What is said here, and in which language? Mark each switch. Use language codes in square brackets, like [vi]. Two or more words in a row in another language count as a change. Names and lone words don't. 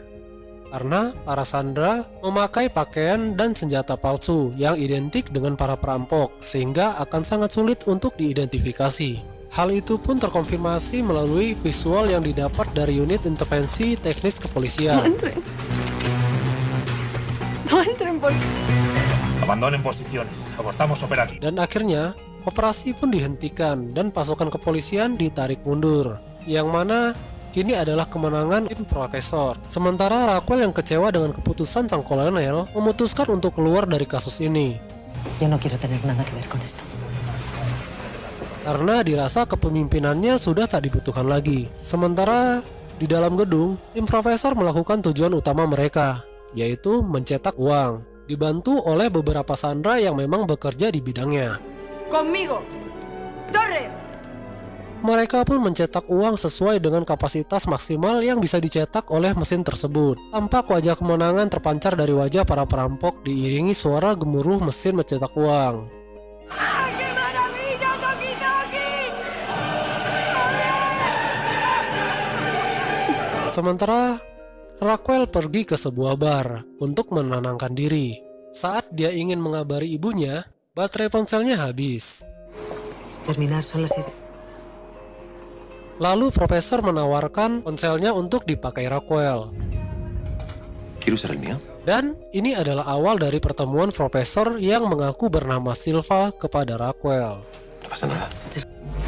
[id] Karena para Sandra memakai pakaian dan senjata palsu yang identik dengan para perampok, sehingga akan sangat sulit untuk diidentifikasi. Hal itu pun terkonfirmasi melalui visual yang didapat dari unit intervensi teknis kepolisian. [es] No entren por... Abandonen posiciones. Abortamos operativo. [id] Dan akhirnya, operasi pun dihentikan dan pasukan kepolisian ditarik mundur. Yang mana ini adalah kemenangan tim Profesor. Sementara Raquel yang kecewa dengan keputusan sang kolonel memutuskan untuk keluar dari kasus ini. [es] Yo no quiero tener nada que ver con esto. [id] Karena dirasa kepemimpinannya sudah tak dibutuhkan lagi. Sementara di dalam gedung, tim Profesor melakukan tujuan utama mereka, yaitu mencetak uang, dibantu oleh beberapa Sandra yang memang bekerja di bidangnya. [es] Conmigo. Torres. [id] Mereka pun mencetak uang sesuai dengan kapasitas maksimal yang bisa dicetak oleh mesin tersebut. Tampak wajah kemenangan terpancar dari wajah para perampok diiringi suara gemuruh mesin mencetak uang. [es] ¡Ay, qué maravilla, Toki Toki! [id] Sementara Raquel pergi ke sebuah bar untuk menenangkan diri. Saat dia ingin mengabari ibunya, baterai ponselnya habis. [es] Terminar son las 6. [id] Lalu Profesor menawarkan ponselnya untuk dipakai Raquel. [es] ¿Quiere usar el mío? [id] Dan ini adalah awal dari pertemuan Profesor yang mengaku bernama Silva kepada Raquel. [es] No pasa nada.